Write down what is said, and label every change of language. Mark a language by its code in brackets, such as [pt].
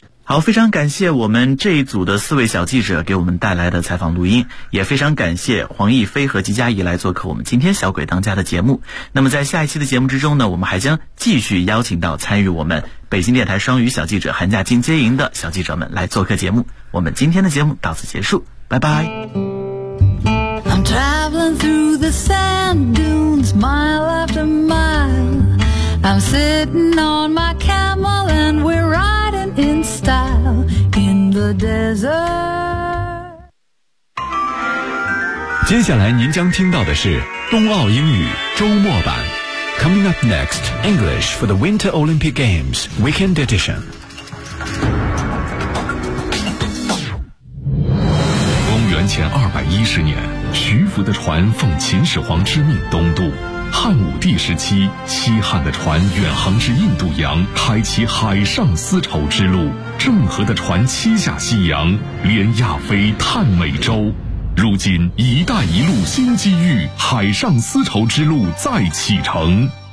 [zh] 好，非常感谢我们这一组的四位小记者给我们带来的采访录音，也非常感谢黄逸飞和吉佳怡来做客我们今天小鬼当家的节目。那么在下一期的节目之中呢，我们还将继续邀请到参与我们北京电台双语小记者寒假进阶营的小记者们来做客节目。我们今天的节目到此结束，拜拜。 [en] I'm traveling through the sand dunes, mile after mile. I'm sitting on my camel and we're riding in style in the desert. [zh] 接下来您将听到的是冬奥英语周末版。 [en] Coming up next, English for the Winter Olympic Games Weekend Edition. [zh] 公元前210年，徐福的船奉秦始皇之命东渡，汉武帝时期西汉的船远航至印度洋，开启海上丝绸之路，郑和的船七下西洋，连亚非探美洲，如今一带一路新机遇，海上丝绸之路再启程。